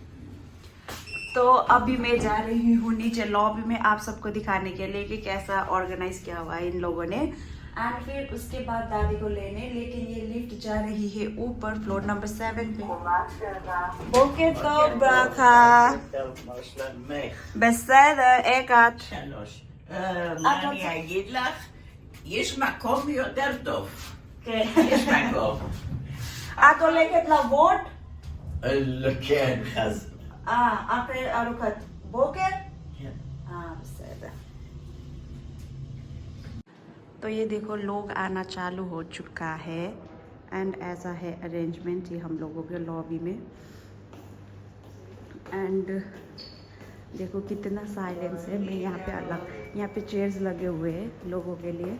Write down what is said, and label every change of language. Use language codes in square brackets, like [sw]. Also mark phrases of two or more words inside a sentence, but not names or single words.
[hi] तो अभी मैं जा रही हूँ नीचे लॉबी में आप सबको दिखाने के लिए कि कैसा ऑर्गेनाइज किया हुआ है इन लोगों ने। एंड फिर उसके बाद दादी को लेने, लेकिन ये लिफ्ट जा रही है ऊपर [en] floor number [hi] 7 पे। ओके तो ब्राखा [he] בסדר, אקת. שלוש. מה אני אגיד לך? יש מקום יותר טוב. כן. יש מקום. את הולכת לוות? כן, אז... אחרי ארוחת בוקר? כן. בסדר. [hi] तो ये देखो लोग आना चालू हो चुका है एंड ऐसा है अरेंजमेंट ये हम लोगों के लॉबी में। एंड देखो कितना साइलेंस है। मैं यहाँ पे अलग, यहाँ पे चेयर्स लगे हुए हैं लोगों के लिए।